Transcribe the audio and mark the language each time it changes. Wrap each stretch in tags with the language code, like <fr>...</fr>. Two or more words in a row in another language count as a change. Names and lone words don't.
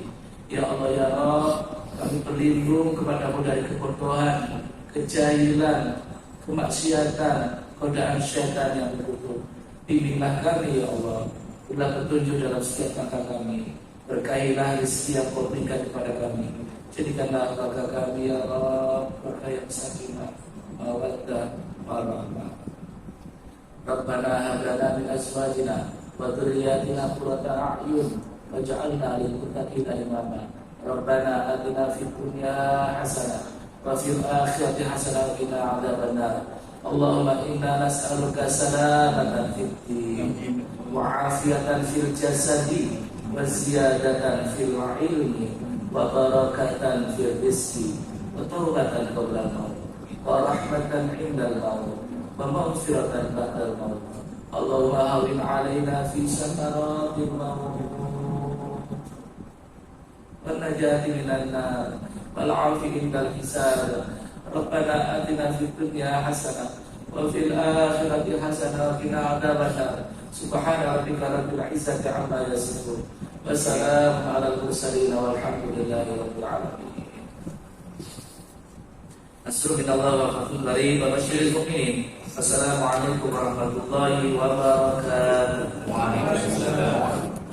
<ar>يا الله يا رب,</ar> <id>kami berlindung kepadamu dari kebodohan, kejahilan, kemaksiatan, godaan syaitan yang terkutuk. Bimbinglah kami</id> <ar>يا الله,</ar> <id>berilah petunjuk dalam setiap langkah kami. Berkailah rezeki yang kau berikan kepada kami. Jadikanlah keluarga kami</id> <ar>يا الله</ar> <id>keluarga yang</id> <ar>سكينة، مودة، ورحمة. ربنا هب لنا من أزواجنا وذرياتنا قرة أعين واجعلنا للمتقين إماما. ربنا آتنا في الدنيا حسنة وفي الآخرة حسنة وقنا عذاب النار. اللهم إنا نسألك سلامة في الدين وعافية في الجسد وزيادة في العلم وبركة في الرزق وتوبة قبل الموت ورحمة عند الموت ومغفرة بعد الموت. اللهم هون علينا في سكرات الموت والنجاة من النار والعفو عند الحساب. ربنا آتنا في الدنيا حسنة وفي الآخرة حسنة وقنا عذاب النار. سبحان ربك رب العزة عما يصفون. والسلام على المرسلين والحمد لله رب العالمين. نصر من الله وفتح قريب وبشر المؤمنين. السلام عليكم ورحمة الله وبركاته. وعليكم السلام.</ar>